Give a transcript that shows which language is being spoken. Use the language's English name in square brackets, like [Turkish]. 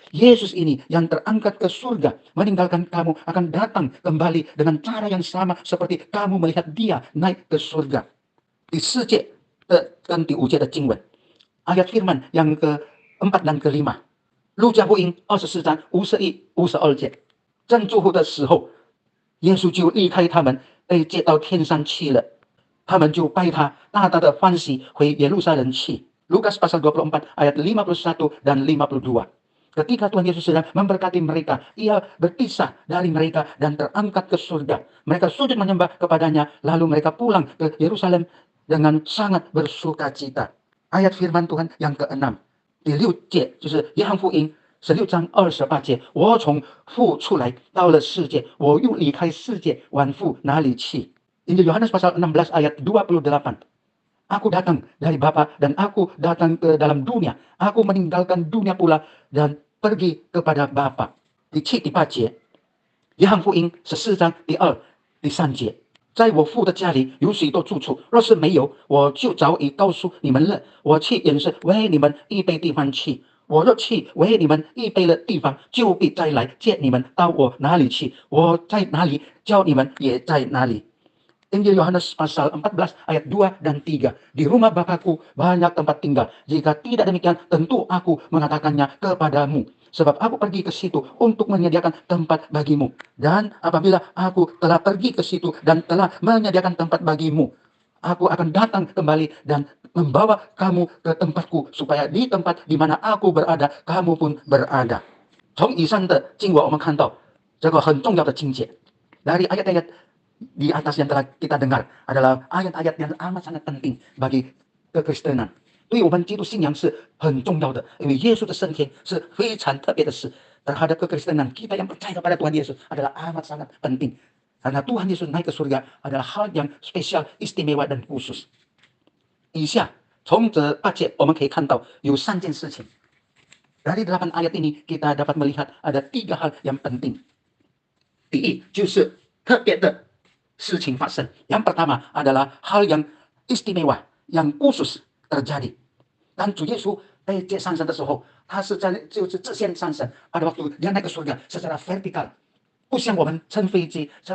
[Indonesian] Yesus ini yang terangkat ke surga, meninggalkan kamu akan datang kembali dengan cara yang sama seperti kamu melihat Dia naik ke surga." [Chinese] 第4节跟第5节的经文 [Indonesian] ayat firman yang ke-4 dan ke-5 [Chinese] 路加福音24章51、52节正祝福的时候耶稣就离开他们，被接到天上去了。他们就拜他，大大的欢喜，回耶路撒冷去。 [Indonesian] Lukas pasal 24 ayat 51 dan 52. Ketika Tuhan Yesus sedang memberkati mereka, ia berpisah dari mereka dan terangkat ke surga. Mereka sujud menyembah kepadanya, lalu mereka pulang ke Yerusalem dengan sangat bersukacita. Ayat firman Tuhan yang ke-6, [Chinese] 第6节就是约翰福音16章28节，我从父出来，到了世界，我又离开世界，往父哪里去？ [Indonesian] Injil Yohanes pasal 16 ayat 28. Aku datang dari Bapa dan aku datang ke dalam dunia. Aku meninggalkan dunia pula dan pergi kepada Bapa. [Chinese] 第7、第8节，约翰福音14章第2、第3节。在我父的家里有许多住处，若是没有，我就早已告诉你们了。我去也是为你们预备地方去。我若去为你们预备了地方，就必再来接你们到我哪里去。我在哪里，叫你们也在哪里。 [Indonesian] Injil Yohanes pasal 14 ayat 2 dan 3. Di rumah Bapakku banyak tempat tinggal. Jika tidak demikian, tentu aku mengatakannya kepadamu. Sebab aku pergi ke situ untuk menyediakan tempat bagimu. Dan apabila aku telah pergi ke situ dan telah menyediakan tempat bagimu, aku akan datang kembali dan membawa kamu ke tempatku, supaya di tempat di mana aku berada, kamu pun berada. [Chinese] 从以上的经文我们看到这个很重要的境界。 [Indonesian] Dari ayat-ayat di atas yang telah kita dengar adalah ayat-ayat yang amat sangat penting bagi kekristenan. [Chinese] 对我们基督信仰是很重要的，因为耶稣的升天是非常特别的事。 [Indonesian] Terhadap kekristenan kita yang percaya kepada Tuhan Yesus adalah amat sangat penting. Karena Tuhan Yesus naik ke surga adalah hal yang spesial, istimewa dan khusus. [Chinese] 以下从这8节我们可以看到有3件事情。 [Indonesian] Dari 8 ayat ini kita dapat melihat ada 3 hal yang penting. [Chinese] 第一就是特别的事情发生。 [Indonesian] Yang pertama adalah hal yang istimewa, yang khusus terjadi. [Chinese] 当主耶稣被接上升的时候，他是就是直线上升， [Indonesian] pada waktu dia naik ke surga secara vertikal， [Chinese] 不像我们乘飞机